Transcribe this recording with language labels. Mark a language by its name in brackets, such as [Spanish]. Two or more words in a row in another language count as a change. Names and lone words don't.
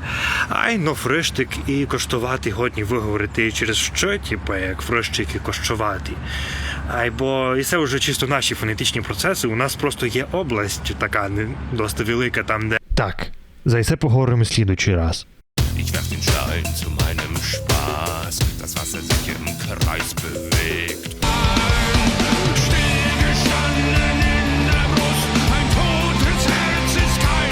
[Rusyn] Айно фриштик і коштувати годні виговорити через що, типу як фрищик і кощувати. Айбо і це вже чисто наші фонетичні процеси. У нас просто є область така досить велика там, де... Так, за це поговоримо слідуючий раз. [German] Ich werf den Stein zu meinem Spaß, das Wasser sich im Kreis bewegt. Stillgestanden in der Brust, ein totes Herz ist